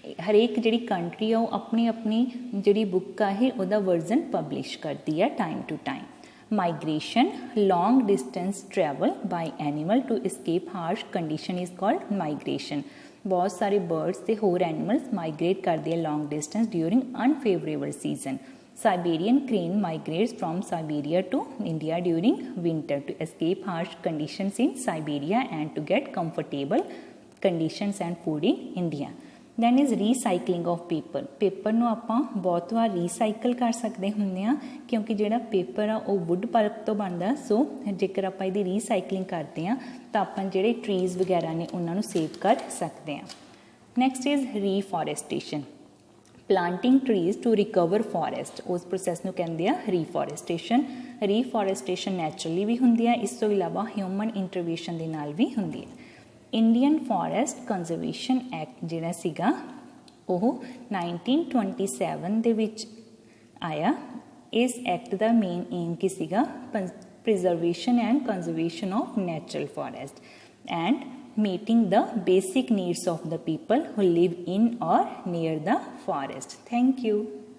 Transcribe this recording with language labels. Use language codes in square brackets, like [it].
[pa] ਹਰੇਕ ਜਿਹੜੀ ਕੰਟਰੀ ਆ ਉਹ ਆਪਣੀ ਆਪਣੀ ਜਿਹੜੀ ਬੁੱਕ ਆ ਇਹ ਉਹਦਾ ਵਰਜ਼ਨ ਪਬਲਿਸ਼ ਕਰਦੀ ਆ [en] Time to time. Migration, long distance travel by animal to escape harsh condition is called migration। [pa] ਬਹੁਤ ਸਾਰੇ ਬਰਡਸ ਤੇ ਹੋਰ ਐਨੀਮਲਸ ਮਾਈਗ੍ਰੇਟ ਕਰਦੇ ਆ [en] Long distance during unfavourable season. Siberian crane migrates from Siberia to India during winter to escape harsh conditions in Siberia and to get comfortable conditions and food in India। Then is recycling of paper। [pa] Paper ਨੂੰ ਆਪਾਂ ਬਹੁਤ ਵਾਰ recycle ਕਰ ਸਕਦੇ ਹੁੰਦੇ ਹਾਂ ਕਿਉਂਕਿ ਜਿਹੜਾ paper ਆ ਉਹ ਵੁੱਡ ਪਲਪ ਤੋਂ ਬਣਦਾ। ਸੋ ਜੇਕਰ ਆਪਾਂ ਇਹਦੀ ਰੀਸਾਈਕਲਿੰਗ ਕਰਦੇ ਹਾਂ ਤਾਂ ਆਪਾਂ ਜਿਹੜੇ ਟਰੀਜ਼ ਵਗੈਰਾ ਨੇ ਉਹਨਾਂ ਨੂੰ ਸੇਵ ਕਰ ਸਕਦੇ ਹਾਂ। [en] next is reforestation, planting trees to recover forest, [pa] ਉਸ ਪ੍ਰੋਸੈਸ ਨੂੰ ਕਹਿੰਦੇ ਆ [en] Reforestation. [pa] ਰੀਫੋਰੈਸਟੇਸ਼ਨ ਨੈਚੁਰਲੀ ਵੀ ਹੁੰਦੀ ਹੈ, ਇਸ ਤੋਂ ਇਲਾਵਾ ਹਿਊਮਨ ਇੰਟਰਵੈਂਸ਼ਨ ਦੇ ਨਾਲ ਵੀ ਹੁੰਦੀ ਹੈ। ਇੰਡੀਅਨ ਫੋਰੈਸਟ ਕੰਜ਼ਰਵੇਸ਼ਨ ਐਕਟ ਜਿਹੜਾ ਸੀਗਾ ਉਹ 1927 ਦੇ ਵਿੱਚ ਆਇਆ। ਇਸ ਐਕਟ ਦਾ ਮੇਨ ਏਮ ਕੀ ਸੀਗਾ? [en] Preservation and conservation of natural forest and meeting the basic needs of the people who live in or near the forest. Thank you.